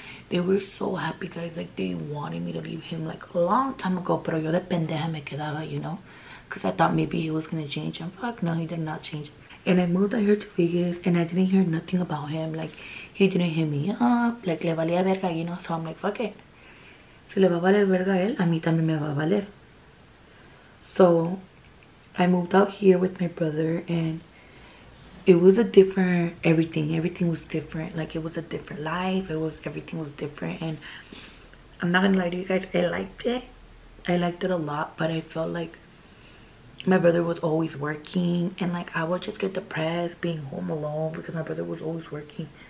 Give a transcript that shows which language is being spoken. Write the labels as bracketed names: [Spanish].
[English] They were so happy, guys. Like, they wanted me to leave him like a long time ago, [Spanish] pero yo de pendeja me quedaba, [English] you know, because I thought maybe he was gonna change. And fuck no, he did not change. And I moved out here to Vegas, and I didn't hear nothing about him. Like, he didn't hit me up, like, [Spanish] le valía verga, [English] you know. So I'm like, fuck it, [Spanish] si le va a valer [English] verga a él, a mí también me va a valer. So I moved out here with my brother, and it was a different everything was different. Like, it was a different life. Everything was different. And I'm not gonna lie to you guys, I liked it a lot, but I felt like my brother was always working, and like I would just get depressed being home alone because my brother was always working.